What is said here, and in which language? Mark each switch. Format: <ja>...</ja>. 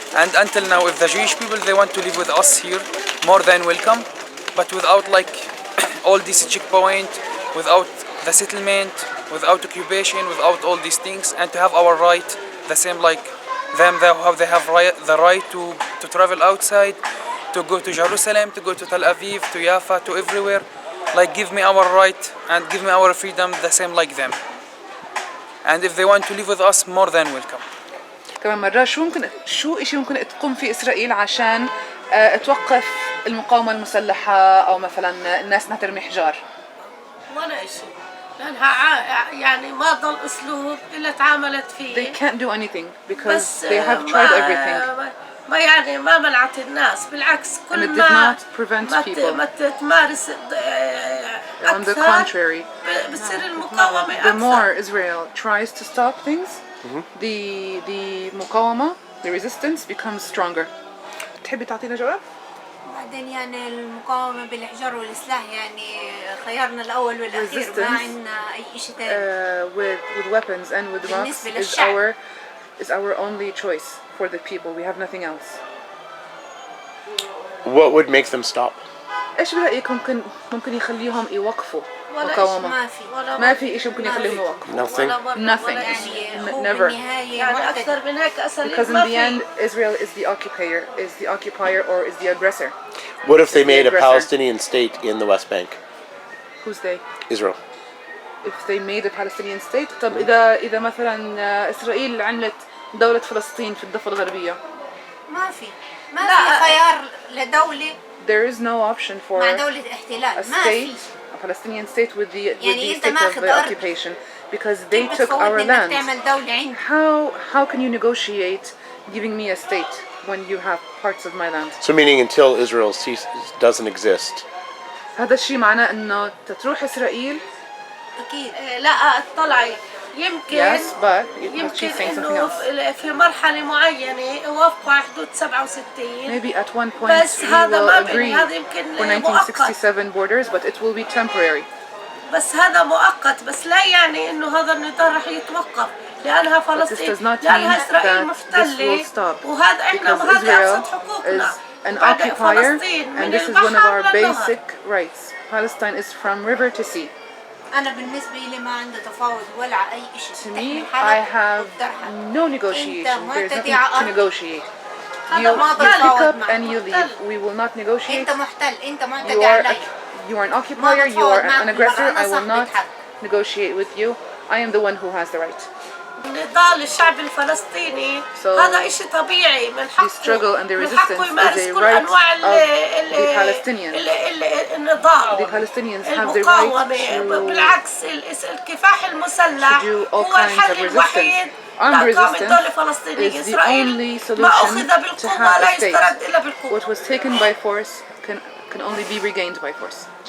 <en>And until now, if the Jewish people they want to live with us here, more than welcome, but without like all this checkpoint, without the settlement, without occupation, without all these things, and to have our right, the same like them, how they have the right to travel outside, to go to Jerusalem, to go to Tel Aviv, to Jaffa, to everywhere. Like give me our right and give me our freedom the same like them. And if they want to live with us, more than welcome.</en> <ar>كمان مرة شو إشي ممكن تقوم فيه إسرائيل عشان توقف المقاومة المسلحة أو مثلا الناس انها ترمي حجار؟ ولا إشي، لأنها يعني ما ضل أسلوب إلا تعاملت فيه.</ar> <en>They can't do anything because they have tried everything.</en> <ar>ما يعني ما منعت الناس، بالعكس كل ما ما تمارس</ar> <en>on the contrary,</en> <ar>بتصير المقاومة</ar> <en>the more Israel tries to stop things, the مقاومة, the resistance becomes stronger.</en> <ar>تحبي تعطينا جواب؟ بعدين يعني المقاومة بالحجار والسلاح يعني خيارنا الأول والأخير، ما عندنا أي شيء ثاني.</ar> <en>With weapons and with rocks is our only choice for the people. We have nothing else. What would make them stop?</en> <ar>إيش برأيك ممكن يخليهم يوقفوا مقاومة؟ ما في إيش ممكن يخليهم يوقفوا.</ar> <en>Nothing. Never.</en> <ar>يعني أكثر من هيك</ar> <en>Because in the end, Israel is the occupier or is the aggressor. What if they made a Palestinian state in the West Bank? Who's they? Israel. If they made a Palestinian state,</en> <ar>طب إذا مثلا إسرائيل عملت دولة فلسطين في الضفة الغربية. ما في خيار لدولة.</ar> <en>There is no option for</en> <ar>مع دولة احتلال.</ar> <en>a state, a Palestinian state with the state of the occupation, because they took our land. How can you negotiate giving me a state when you have parts of my land? So meaning until Israel doesn't exist.</en> <ar>هذا الشيء معناه إنه تروح إسرائيل. أكيد لا اطلعي يمكن</ar> <en>she's saying something</en> <ar>إنه في مرحلة معينة يوافقوا على حدود 67.</ar> <en>Maybe at one point we will agree for 1967 borders, but it will be temporary.</en> <ar>بس هذا مؤقت، بس لا يعني إنه هذا النضال رح يتوقف، لأنها فلسطين لأنها إسرائيل محتلة، وهذا إحنا وهذا أبسط حقوقنا.</ar> <en>An occupier, and this is one of our basic rights. Palestine is from river to sea.</en> <ar>أنا بالنسبة لي ما عندي تفاوض ولا أي شيء.</ar> <en>To me, I have no negotiation. There's nothing to negotiate. You pick up and you leave. We will not negotiate.</en> <ar>أنت محتل، أنت معتدي علي.</ar> <en>You are an occupier. You are an aggressor. I will not negotiate with you. I am the one who has the right.</en> <ar>نضال الشعب الفلسطيني هذا إشي طبيعي من حقه.</ar> <en>The struggle and the resistance is a right of the Palestinians.</en> <ar>النضال.</ar> <en>The Palestinians have the right</en> <ar>بالعكس الكفاح المسلح هو الحل الوحيد لإقامة دولة فلسطينية. إسرائيل ما أخذ بالقوة لا يسترد إلا بالقوة.</ar> <en>What was taken by force can only be regained by force.</en>